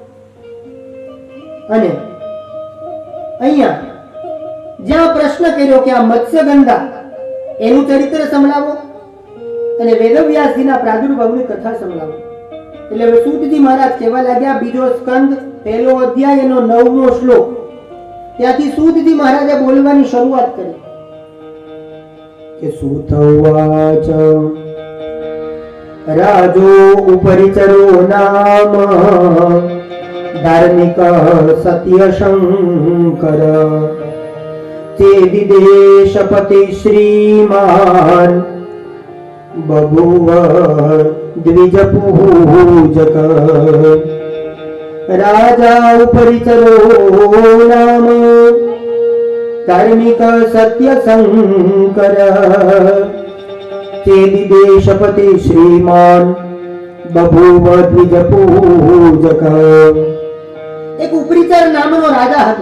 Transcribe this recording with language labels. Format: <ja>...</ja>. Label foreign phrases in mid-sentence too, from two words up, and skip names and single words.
<gu>અને અહીંયા જ્યાં પ્રશ્ન કર્યો કે આ મત્સ્યગંધા એનું ચરિત્ર સંભળાવો અને વેદવ્યાસજીના પ્રાદુર્ભાવની કથા સંભળાવો. એટલે હવે સૂતજી મહારાજ કહેવા લાગ્યા, બીજો સ્કંદ, પહેલો અધ્યાય, એનો 9મો શ્લોક. ત્યાંથી સૂતજી મહારાજે બોલવાની શરૂઆત કરી કે સૂતવાચ</gu> <sa>राजो उपरिचरो नाम धार्मिक सत्य शंकर चेदिदेशपति श्रीमान बभूव द्विज पूजक राजा उपरिचरो नाम धार्मिक सत्य शंकर चेदि देशपति श्रीमान बभूव द्विज पूजक।</sa> <gu>એક ઉપરીચર નામનો રાજા હતો।</gu>